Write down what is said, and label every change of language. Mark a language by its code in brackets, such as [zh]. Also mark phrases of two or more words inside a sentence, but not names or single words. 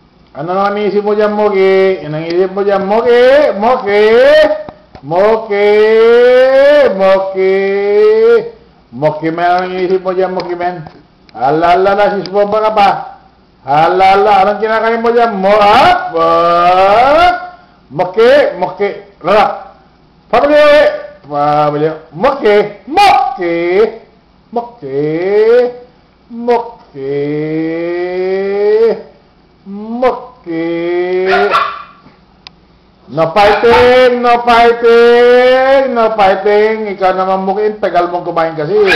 [tl] Ano ang iniisip mo dyan, Moki? Anong iniisip mo dyan, Moki? Moki! Moki! Moki! Moki man, anong iniisip mo dyan, Moki man? Halala, sisbomba ka pa. Halala, anong kinakain mo dyan? Moki! Moki! Lala! Pabili! Moki! Moki! Moki! Moki! Moki! [en] No fighting! No fighting! No fighting! [tl] Ikaw naman, Moki, tagal mong kumain kasi.